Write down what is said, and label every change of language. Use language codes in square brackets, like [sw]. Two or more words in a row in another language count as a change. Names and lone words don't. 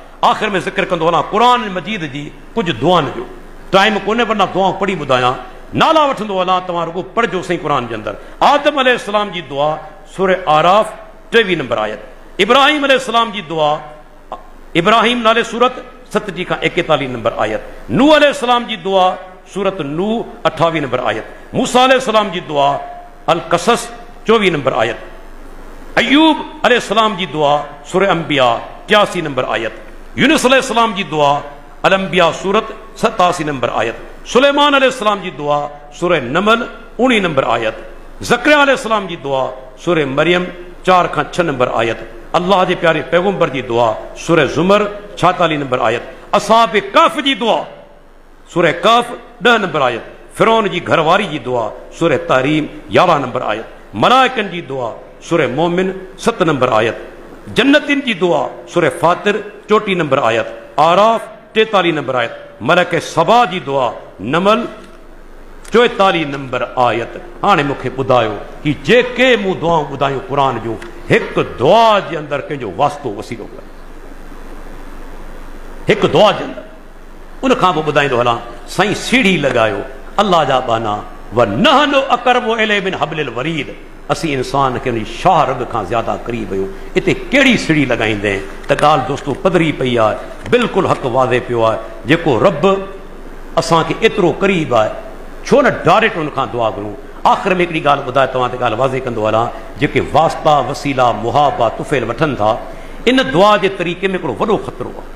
[sd] आख़िर में ज़िक्र कंदो हलां क़ुरान मजीद जी कुझु दुआनि जो। टाइम कोन्हे पर दुआऊं पढ़ी ॿुधायां, नाला वठंदो हलां, तव्हां रुगो पढ़जो सही क़ुरान जे अंदरि। आदम अलैहिस्सलाम जी दुआ सूरह आराफ 23 नंबर आयत, इब्राहिम अलैहिस्सलाम जी दुआ इब्राहिम नाले सूरत 27 खां 41 नंबर आयत, नूह अलैहिस्सलाम जी दुआ सूरत नूह 28 नंबर आयत, मूसा अलैहिस्सलाम जी दुआ अल कसस 24 नंबर आयत, अय्यूब अलैहिस्सलाम जी दुआ सूरह अंबिया 81 नंबर आयत, यूनुस अलैहिस्सलाम जी दुआ अल अंबिया सूरत 87 नंबर आयत, सुलेमान अलैहिस्सलाम जी दुआ सूरह नमल 19 नंबर आयत, ज़करिया अलैहिस्सलाम जी दुआ सूरह मरियम 4 खां 6 नंबर आयत, अल्लाह जे प्यारे पैगम्बर जी दुआ सूरह ज़ुमर 46 नंबर आयत, असहाब कहफ जी दुआ सूरह कहफ 10 नंबर आयत, फिरौन जी घरवारी जी दुआ सूरह तहरीम 11 नंबर आयत, मलाइकन जी दुआ सूरह मोमिन 7 नंबर आयत, जन्नतिन जी दुआ सूरह फातिर 34 नंबर आयत, आराफ 43 नंबर आयत, मलक सबा जी दुआ नमल 44 नंबर आयत। हाणे मूंखे ॿुधायो कि जेके मूं दुआऊं ॿुधायूं क़ुरान जूं, हिकु दुआ जे अंदरि कंहिंजो वास्तो वसीलो करे, हिकु दुआ जे अंदरि। उन खां पोइ ॿुधाईंदो हलां साईं सीढ़ी लॻायो अल्लाह जा बाना [ar] وَنَحْنُ أَقْرَبُ إِلَيْهِ مِنْ حَبْلِ الْوَرِيدِ, [sd] असीं इंसान खे उन शाह रग खां ज़्यादा क़रीब आहियूं। हिते कहिड़ी सीढ़ी लॻाईंदे त ॻाल्हि दोस्तो पधरी पई आहे, बिल्कुलु हक़ वाज़े पियो आहे। जेको रब असांखे एतिरो क़रीब आहे, छो न डायरेक्ट उन खां दुआ घुरूं। आख़िर में हिकिड़ी ॻाल्हि ॿुधाए तव्हां ते ॻाल्हि वाज़े कंदो हलां, जेके वास्ता वसीला मुहाबा तुफ़ेल वठनि था, इन दुआ जे तरीक़े में हिकिड़ो वॾो ख़तरो आहे।